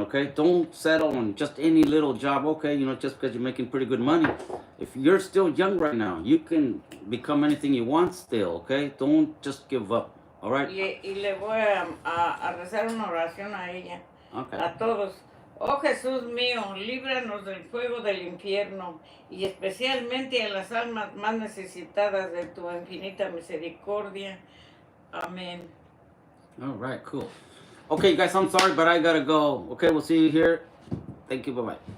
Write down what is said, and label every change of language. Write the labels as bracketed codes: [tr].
[en] Okay, don't settle on just any little job. Okay, just because you're making pretty good money. If you're still young right now, you can become anything you want still. Okay, don't just give up. All right. [es] Y le voy a rezar una oración a ella, [en] Okay. [es] a todos. Oh Jesús mío, líbranos del fuego del infierno y especialmente a las almas más necesitadas de tu infinita misericordia. Amén. [en] All right, cool. Okay, guys, I'm sorry, but I gotta go. Okay, we'll see you here. Thank you. Bye-bye.